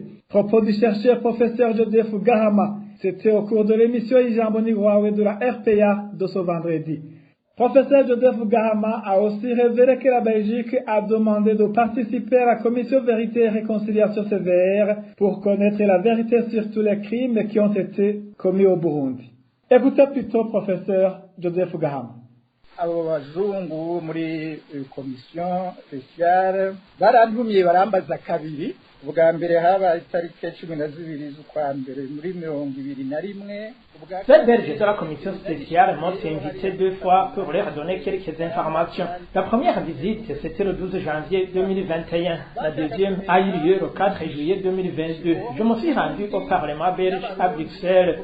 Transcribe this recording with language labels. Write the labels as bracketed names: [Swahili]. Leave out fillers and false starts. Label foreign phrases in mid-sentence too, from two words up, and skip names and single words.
[French] Propos du chercheur professeur Joseph Gahama. C'était au cours de l'émission Ijambo Nigwawe de la RPA de ce vendredi. Professeur Joseph Gahama a aussi révélé que la Belgique a demandé de participer à la commission Vérité et Réconciliation CVR pour connaître la vérité sur tous les crimes qui ont été commis au Burundi. Écoutez plutôt professeur Joseph Gahama. [Rundi] Abo bazungu muri komisiyo spéciale barantumye barambaza kabiri ubwa mbere haba itariki 12 z'ukwa mbere muri 2021. [French] Les Belges de la commission spéciale m'ont invité 2 fois pour leur donner quelques informations. La première visite, c'était le 12 janvier 2021. La deuxième a eu lieu le 4 juillet 2022. Je me suis rendu au Parlement belge à Bruxelles.